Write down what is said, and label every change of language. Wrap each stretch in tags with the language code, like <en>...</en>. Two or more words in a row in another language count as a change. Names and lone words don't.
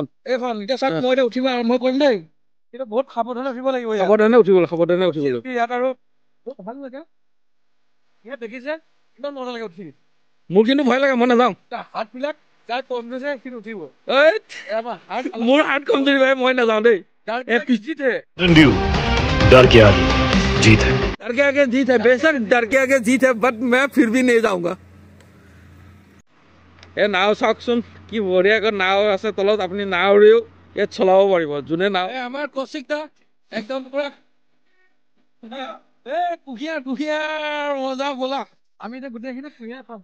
<as>এতিয়া চাওক মই এতিয়া উঠিব আৰম্ভ কৰিম দেই কিন্তু বহুত সাৱধানে উঠিব লাগিব সাৱধানে উঠিব ইয়াত আৰু ভাল লাগে ইয়াত দেখিছে একদম মজা লাগে উঠি মোৰ কিন্তু ভয় লাগে মই নাযাওঁ হাতবিলাক যাৰ কম গৈছে সি উঠিব মোৰ হাত কম যদি মই নাযাওঁ দেই</as> <hi>डर के आगे जीत है डर के आगे जीत है बेशक डर के आगे जीत है बट मैं फिर भी नहीं जाऊंगा</hi> <as>এই নাও চাওকচোন কি বঢ়িয়াকৈ নাও আছে তলত আপুনি নাওৰেও ইয়াত চলাব পাৰিব যোনে নাও আমাৰ কৌশিকদা একদম পুৰা কুঁহিয়াৰ মজা ব'লা আমি এতিয়া গোটেইখিনি কুঁহিয়াৰ খাম</as>